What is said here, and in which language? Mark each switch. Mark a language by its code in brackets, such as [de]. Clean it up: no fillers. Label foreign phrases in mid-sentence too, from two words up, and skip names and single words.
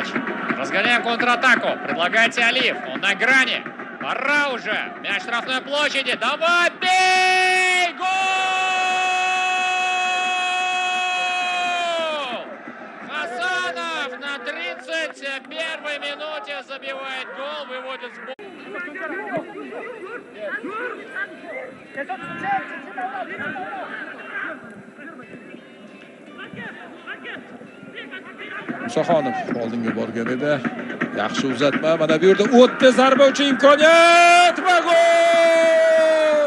[ru] Разгоняем контратаку. Предлагайте Алиев. Он на грани. Пора уже. Мяч в штрафной площади. Давай, бей! Гол! Хасанов на 31-й минуте забивает гол. Выводит с [uz] Musaxonov oldinga borgan edi. Yaxshi uzatma. Mana bu yerda o'tdi, zarba uchun imkoniyat va gol!